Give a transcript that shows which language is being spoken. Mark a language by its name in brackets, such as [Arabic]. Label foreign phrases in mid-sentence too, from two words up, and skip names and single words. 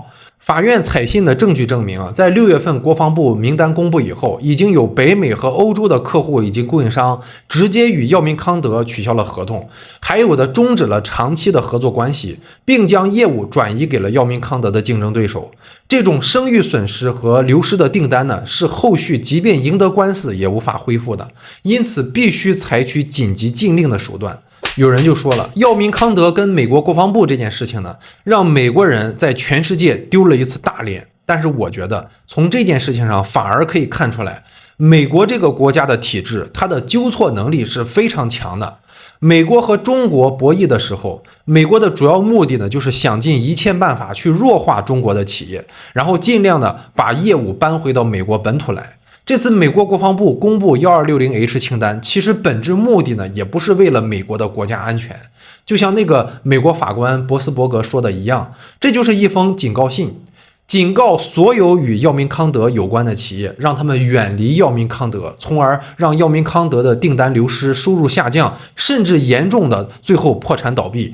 [Chinese] 法院採信的證據證明，在6月份國防部名單公布以後，已經有北美和歐洲的客戶以及供應商直接與藥明康德取消了合同，還有的終止了長期的合作關係，並將業務轉移給了藥明康德的競爭對手。這種聲譽損失和流失的訂單呢，是後續即便贏得官司也無法恢復的，因此必須採取緊急禁令的手段。有人就說了，药明康德跟美国国防部这件事情呢，让美国人在全世界丢了一次大臉。但是我觉得從這件事情上反而可以看出來，美國這個國家的體制，它的糾錯能力是非常強的。美國和中國博弈的時候，美國的主要目的呢，就是想盡一切辦法去弱化中國的企業，然後尽量的把業務搬回到美国本土來。這次美國國防部公布 1260H 清單，其實本質目的呢，也不是為了美國的國家安全。就像那個美國法官博斯伯格說的一樣，這就是一封警告信，警告所有與藥明康德有關的企業，讓他們遠離藥明康德，從而讓藥明康德的訂單流失、收入下降，甚至嚴重的最後破產倒閉。